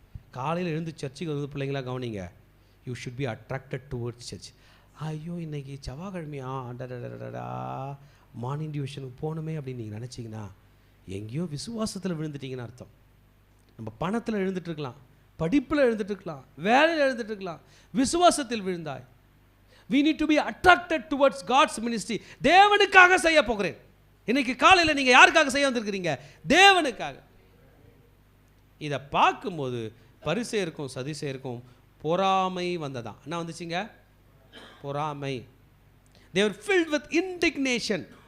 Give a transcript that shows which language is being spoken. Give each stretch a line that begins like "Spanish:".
Tamil: காலையில் எழுந்து சர்ச்சுக்கு வந்து பிள்ளைங்களா கவனிங்க.
English: You should be attracted towards church.
Tamil: ஐயோ இன்றைக்கி செவ்வாய்க்கிழமையா, அடடடடா மார்னிங் டியூஷனுக்கு போகணுமே அப்படின்னு நீங்கள் நினச்சிங்கன்னா எங்கேயோ விசுவாசத்தில் விழுந்துட்டீங்கன்னு அர்த்தம். நம்ம பணத்தில் எழுந்துட்டுருக்கலாம், படிப்பில் எழுந்துட்டுருக்கலாம், வேலையில் எழுந்துட்டுருக்கலாம். விசுவாசத்தில் விழுந்தாய்.
English: We need to be attracted towards God's ministry.
Tamil: தேவனுக்காக செய்ய போகிறேன். இன்னைக்கு காலையில் நீங்கள் யாருக்காக செய்ய வந்திருக்கிறீங்க? தேவனுக்காக. இதை பார்க்கும்போது பரிசேயருக்கும் சதுசேயருக்கும் பொறாமை வந்ததான். என்ன வந்துச்சுங்க? பொறாமை.
English: They were filled with indignation.